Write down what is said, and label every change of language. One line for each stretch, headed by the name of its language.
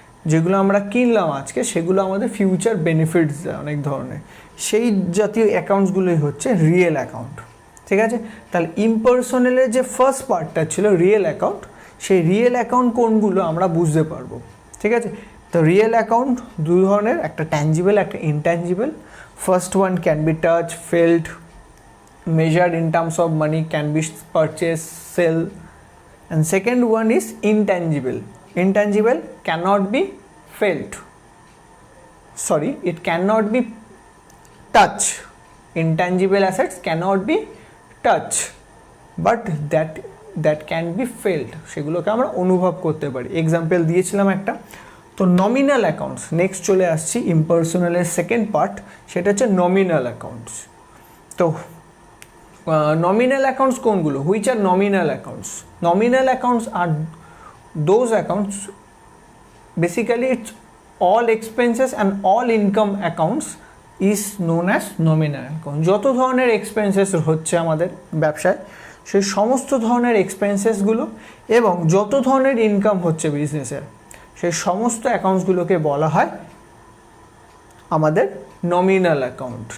Bangla: যেগুলো আমরা কিনলাম আজকে সেগুলো আমাদের ফিউচার বেনিফিটস দেয় অনেক ধরনের, সেই জাতীয় অ্যাকাউন্টসগুলোই হচ্ছে রিয়েল অ্যাকাউন্ট। ঠিক আছে। তাহলে ইমপার্সোনালের যে ফার্স্ট পার্টটা ছিল রিয়েল অ্যাকাউন্ট, সেই রিয়েল অ্যাকাউন্ট কোনগুলো আমরা বুঝতে পারবো। ঠিক আছে, তো রিয়েল অ্যাকাউন্ট দু ধরনের, একটা ট্যাঞ্জিবল, একটা intangible.
English: First one can be touch, felt, measured in terms of money, can be purchased, sell, and second one is intangible. Intangible cannot be felt, sorry, it cannot be touch. Intangible assets cannot be touch, but that can be felt,
Bangla: সেগুলোকে আমরা অনুভব করতে পারি। Example দিয়েছিলাম একটা। তো nominal accounts, next চলে আসছি ইমপার্সোনালের সেকেন্ড পার্ট, সেটা হচ্ছে নমিনাল অ্যাকাউন্টস। তো nominal accounts কোনগুলো?
English: which are nominal accounts? Nominal accounts are those accounts, basically it's all expenses and all income accounts is known as nominal account.
Bangla: যত ধরনের expenses হচ্ছে আমাদের ব্যবসায়, সেই সমস্ত ধরনের এক্সপেন্সেসগুলো এবং যত ধরনের ইনকাম হচ্ছে বিজনেসের, সেই সমস্ত অ্যাকাউন্টসগুলোকে বলা হয় আমাদের নমিনাল অ্যাকাউন্ট।